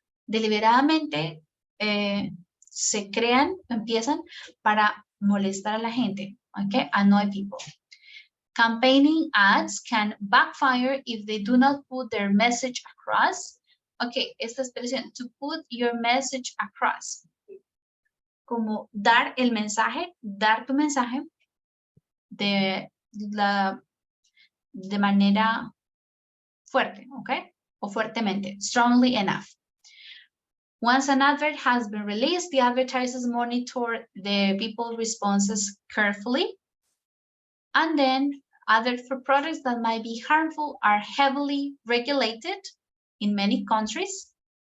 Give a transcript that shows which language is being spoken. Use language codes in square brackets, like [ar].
[es] deliberadamente se crean, empiezan para molestar a la gente, okay? [en] Annoy people. Campaigning ads can backfire if they do not put their message across. [es] Okay, esta expresión, [en] to put your message across. [es] Como dar el mensaje, dar tu mensaje de manera fuerte, okay? O fuertemente, [en] strongly enough. Once an advert has been released, the advertisers monitor the people's responses carefully. And then adverts for products that might be harmful are heavily regulated in many countries.